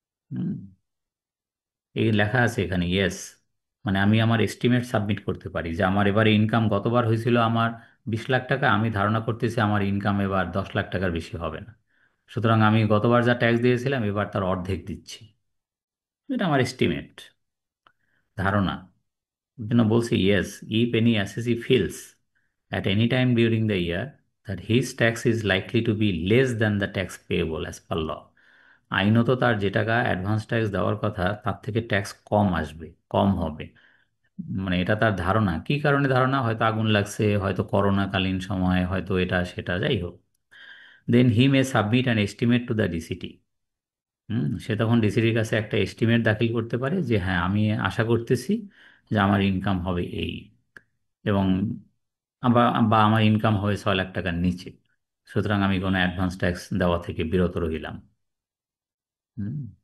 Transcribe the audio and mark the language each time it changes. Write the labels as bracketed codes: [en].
[bn] হুম, এই লেখা আছে এখানে ইয়েস, মানে আমি আমার এস্টিমেট সাবমিট করতে পারি যে আমার এবারে ইনকাম গতবার হয়েছিল আমার 20 লাখ টাকা, আমি ধারণা করতেছি আমার ইনকাম এবার 10 লাখ টাকার বেশি হবে না, সুতরাং আমি গতবার যা ট্যাক্স দিয়েছিলাম এবার তার অর্ধেক দিচ্ছি। এটা আমার এস্টিমেট, ধারণা। জন্য বলছি [en] Yes, if any assessee feels at any time during the year that his tax is likely to be less than the tax payable as per law. [bn] আইনত তার যে টাকা অ্যাডভান্স ট্যাক্স দেওয়ার কথা তার থেকে ট্যাক্স কম আসবে, কম হবে। মানে এটা তার ধারণা। কি কারণে ধারণা? হয়তো আগুন লাগছে, হয়তো করোনাকালীন সময়, হয়তো এটা সেটা, যাই হোক। [en] Then he may submit an estimate to the DCT. [bn] সে তখন ডিসিটির কাছে একটা এস্টিমেট দাখিল করতে পারে যে হ্যাঁ, আমি আশা করতেছি যে আমার ইনকাম হবে এই, এবং বা বা আমার ইনকাম হবে 6 লাখ টাকার নিচে, সুতরাং আমি কোনো অ্যাডভান্স ট্যাক্স দেওয়া থেকে বিরত রইলাম। হুম।